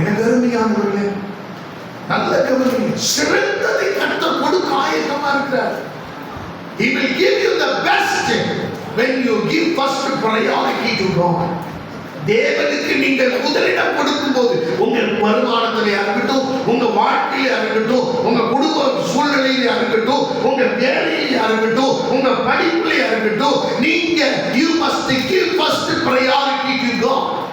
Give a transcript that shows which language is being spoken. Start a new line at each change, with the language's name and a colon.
Tamil: எனக்கு அருமையானவர்களே, நல்ல கவனிங்க. சிறந்ததை கர்த்தர் கொடுக்க ஆயத்தமா இருக்கிறார்.
English: He will give you the best when you give first priority to God.
Tamil: தேவனுக்கு நீங்கள் முதலிடம் கொடுக்கும் போது, உங்க வருமானத்திலே இருக்கட்டும், உங்க வாழ்க்கையிலே இருக்கட்டும், உங்க குடும்ப சூழ்நிலையிலே இருக்கட்டும், உங்க வேலையிலே இருக்கட்டும், உங்க படிப்பிலே இருக்கட்டும், நீங்க
English: you must give first priority to God.